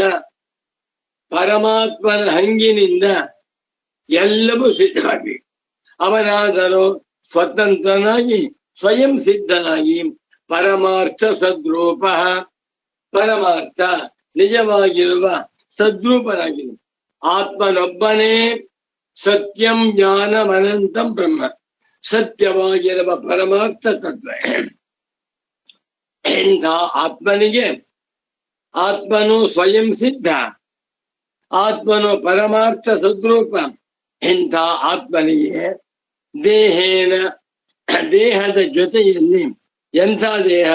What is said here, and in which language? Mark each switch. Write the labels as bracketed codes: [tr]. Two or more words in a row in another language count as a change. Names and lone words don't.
[kn] ಪರಮಾತ್ಮನ ಹಂಗಿನಿಂದ ಎಲ್ಲವೂ ಸಿದ್ಧವಾಗಿ, ಅವನಾದರೂ ಸ್ವತಂತ್ರನಾಗಿ ಸ್ವಯಂ ಸಿದ್ಧನಾಗಿ ಪರಮಾರ್ಥ ಸದ್ರೂಪ, ಪರಮಾರ್ಥ ನಿಜವಾಗಿರುವ ಸದ್ರೂಪನಾಗಿದೆ. [sa] ಆತ್ಮನೊಬ್ಬನೇ ಸತ್ಯಂ ಜ್ಞಾನಂ ಅನಂತಂ ಬ್ರಹ್ಮ, [kn] ಸತ್ಯವಾಗಿರುವ ಪರಮಾರ್ಥ ತತ್ವ. ಇಂಥ ಆತ್ಮನಿಗೆ, ಆತ್ಮನು ಸ್ವಯಂ ಸಿದ್ಧ, ಆತ್ಮನು ಪರಮಾರ್ಥ ಸದ್ರೂಪ. ಇಂಥ ಆತ್ಮನಿಗೆ ದೇಹೇನ, ದೇಹದ ಜೊತೆಯಲ್ಲಿ, ಎಂಥ ದೇಹ?